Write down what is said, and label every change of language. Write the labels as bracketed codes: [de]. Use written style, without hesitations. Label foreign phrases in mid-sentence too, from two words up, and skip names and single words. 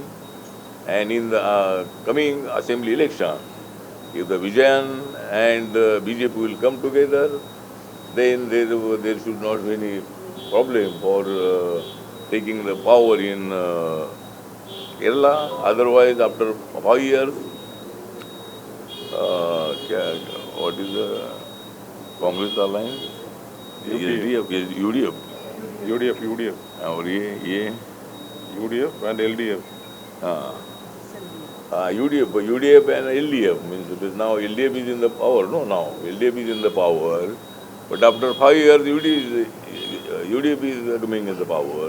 [en] And in the coming assembly election, if the Vijayan and BJP will come together, then there should not be any problem for taking the power in Kerala. Otherwise, after 5 years, what is the Congress alliance? UDF, UDF. UDF, [hi] और ये [en] UDF and LDF. UDF and LDF means because now LDF is in the power. No, now LDF is in the power, but after 5 years UDF is coming in the power.